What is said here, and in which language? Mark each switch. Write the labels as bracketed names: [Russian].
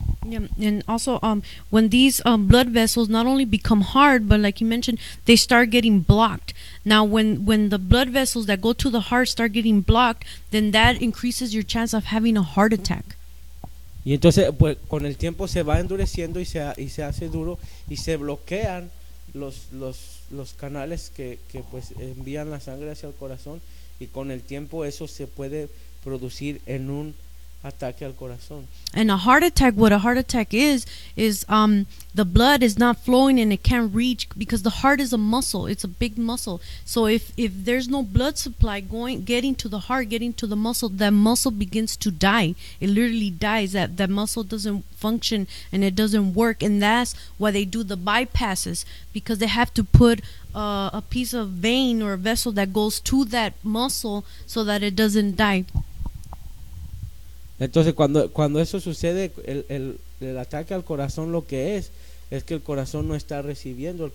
[English] Yeah, and also when these blood vessels not only become hard, but like you mentioned, they start getting blocked. Now when the blood vessels that go to the heart start getting blocked, then that increases your chance of having a heart attack. [Spanish] Y entonces pues con el tiempo se va endureciendo y se hace duro y se bloquean los canales que pues envían la sangre hacia el corazón, y con el tiempo eso se puede producir en un ataque al corazón. [English] And a heart attack, what a heart attack is the blood is not flowing and it can't reach, because the heart is a muscle, it's a big muscle. So if there's no blood supply getting to the heart, getting to the muscle, that muscle begins to die. It literally dies. That muscle doesn't function and it doesn't work. And that's why they do the bypasses, because they have to put a piece of vein or a vessel that goes to that muscle so that it doesn't die. [Spanish] Entonces cuando eso sucede, el ataque al corazón, lo que es que el corazón no está recibiendo.